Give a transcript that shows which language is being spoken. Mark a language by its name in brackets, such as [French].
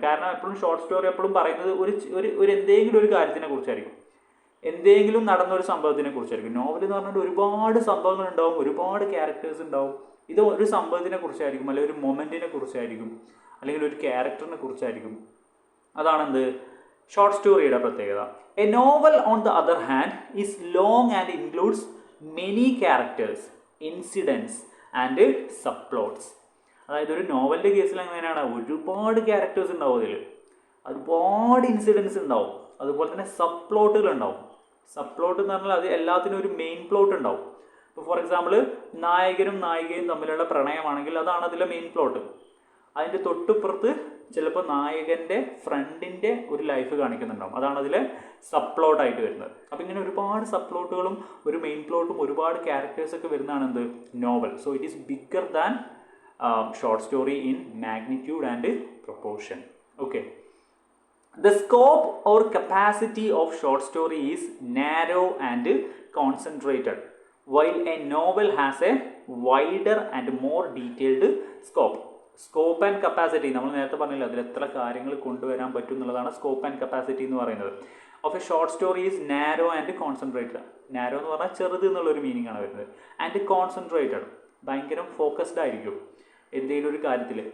[Malayalam] കാരണം എപ്പോഴും short story എപ്പോഴും പറയുന്നത് ഒരു എന്തെങ്കിലും ഒരു കാര്യത്തിനെ കുറിച്ചായിരിക്കും, എന്തെങ്കിലും നടന്നൊരു സംഭവത്തിനെ കുറിച്ചായിരിക്കും. നോവൽ എന്ന് പറഞ്ഞാൽ ഒരുപാട് സംഭവങ്ങൾ ഉണ്ടാവും, ഒരുപാട് ക്യാരക്ടേഴ്സ് ഉണ്ടാവും. ഇത് ഒരു സംഭവത്തിനെ കുറിച്ചായിരിക്കും, അല്ലെങ്കിൽ ഒരു മൊമെൻറ്റിനെ കുറിച്ചായിരിക്കും, അല്ലെങ്കിൽ ഒരു ക്യാരക്ടറിനെ കുറിച്ചായിരിക്കും. അതാണെന്ത് ഷോർട്ട് സ്റ്റോറിയുടെ പ്രത്യേകത. [English] A novel, on the other hand, is long and includes many characters, incidents and subplots. [Malayalam] അതായത് ഒരു നോവലിൻ്റെ കേസിൽ എങ്ങനെയാണ്, ഒരുപാട് ക്യാരക്ടേഴ്സ് ഉണ്ടാവും, അതിൽ ഒരുപാട് ഇൻസിഡൻസ് ഉണ്ടാവും, അതുപോലെ തന്നെ സബ് പ്ലോട്ടുകൾ ഉണ്ടാവും. സബ് പ്ലോട്ട് എന്ന് പറഞ്ഞാൽ അത് എല്ലാത്തിനും ഒരു മെയിൻ പ്ലോട്ട് ഉണ്ടാവും. ഇപ്പോൾ ഫോർ എക്സാമ്പിൾ നായകനും നായികയും തമ്മിലുള്ള പ്രണയമാണെങ്കിൽ അതാണ് അതിലെ മെയിൻ പ്ലോട്ട്. അതിൻ്റെ തൊട്ടുപുറത്ത് ചിലപ്പോൾ നായകൻ്റെ ഫ്രണ്ടിൻ്റെ ഒരു ലൈഫ് കാണിക്കുന്നുണ്ടാവും, അതാണ് അതിലെ സബ് പ്ലോട്ടായിട്ട് വരുന്നത്. അപ്പോൾ ഇങ്ങനെ ഒരുപാട് സബ് പ്ലോട്ടുകളും ഒരു മെയിൻ പ്ലോട്ടും ഒരുപാട് ക്യാരക്ടേഴ്സൊക്കെ വരുന്നതാണ് എന്ത്, novel. [English] So it is bigger than short story in magnitude and proportion. Okay. The scope or capacity of short story is narrow and concentrated, while a novel has a wider and more detailed scope. [Malayalam] Scope and capacity നമ്മൾ നേരത്തെ പറഞ്ഞില്ല, അതിൽ എത്ര കാര്യങ്ങൾ കൊണ്ടുവരാൻ പറ്റും എന്നുള്ളതാണ് scope and capacity എന്ന് പറയുന്നത്. [English] Of a short story is narrow and concentrated. [Malayalam] Narrow എന്ന് പറഞ്ഞാൽ ചെറുത് എന്നുള്ളൊരു മീനിങ് ആണ് വരുന്നത്. ആൻഡ് കോൺസെൻട്രേറ്റഡ്, ഭയങ്കര ഫോക്കസ്ഡ് ആയിരിക്കും എന്തെങ്കിലും ഒരു കാര്യത്തിൽ.